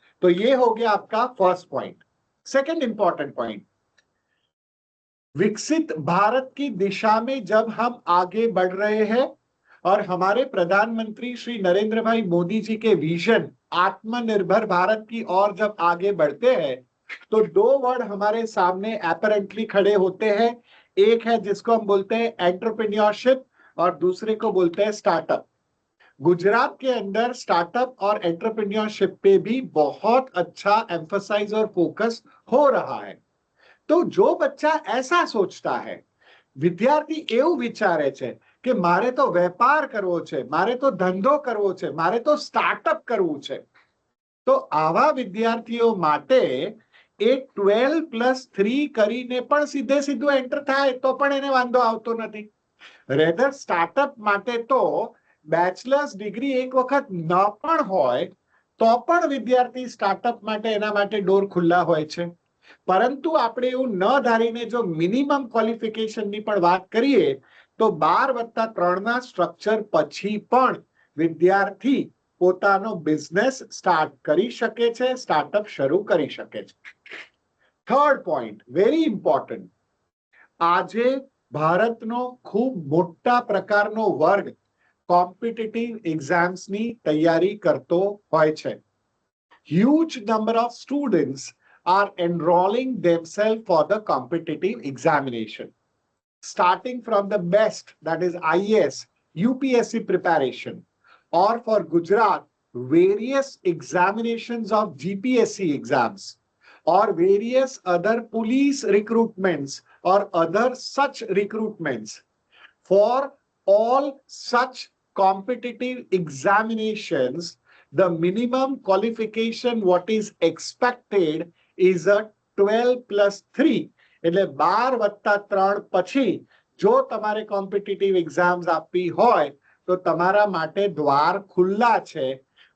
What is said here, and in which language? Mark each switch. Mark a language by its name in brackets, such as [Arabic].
[Hindi] तो ये हो गया आपका first point. Second important point, विकसित भारत की दिशा में जब हम आगे बढ़ रहे हैं और हमारे प्रधानमंत्री श्री नरेंद्र भाई मोदी जी के विजन आत्मनिर्भर भारत की ओर जब आगे बढ़ते हैं, तो दो वर्ड हमारे सामने अपैरेंटली खड़े होते हैं। एक है जिसको हम बोलते हैं एंटरप्रेन्योरशिप, और दूसरे को बोलते हैं स्टार्टअप। गुजरात के अंदर स्टार्टअप और एंटरप्रेन्योरशिप पे भी बहुत अच्छा एम्फसाइज और फोकस हो रहा है। तो जो बच्चा ऐसा सोचता है, [Gujarati] વિદ્યાર્થી એવું વિચારે છે કે મારે તો વેપાર કરવો છે, મારે તો ધંધો કરવો છે, મારે તો સ્ટાર્ટઅપ કરવું છે, તો આવા વિદ્યાર્થીઓ માટે એ 12+3 કરીને પણ સીધે સીધું એન્ટર થાય તો પણ એને વાંધો આવતો નથી। રેધર સ્ટાર્ટઅપ માટે તો બેચલર્સ ડિગ્રી એક વખત ન પણ હોય તો પણ વિદ્યાર્થી સ્ટાર્ટઅપ માટે એના માટે ડોર ખુલ્લા હોય છે। પરંતુ આપણે એવું ન ધારીને જો મિનિમમ ક્વોલિફિકેશનની પણ વાત કરીએ તો 12+3 ના સ્ટ્રક્ચર પછી પણ વિદ્યાર્થી પોતાનો બિઝનેસ સ્ટાર્ટ કરી શકે છે, સ્ટાર્ટઅપ શરૂ કરી શકે છે। થર્ડ પોઈન્ટ વેરી ઇમ્પોર્ટન્ટ, આજે ભારતનો ખૂબ મોટા પ્રકારનો વર્ગ કોમ્પિટિટિવ એક્ઝામ્સની તૈયારી કરતો હોય છે। [English] huge number of students are enrolling themselves for the competitive examination, starting from the best, that is IAS, UPSC preparation, or for Gujarat, various examinations of GPSC exams, or various other police recruitments or other such recruitments. For all such competitive examinations, the minimum qualification what is expected is a 12+3, [Gujarati] એટલે 12+3 પછી જો તમારે competitive exams આપવી હોય તો તમારા માટે દ્વાર ખુલ્લા છે।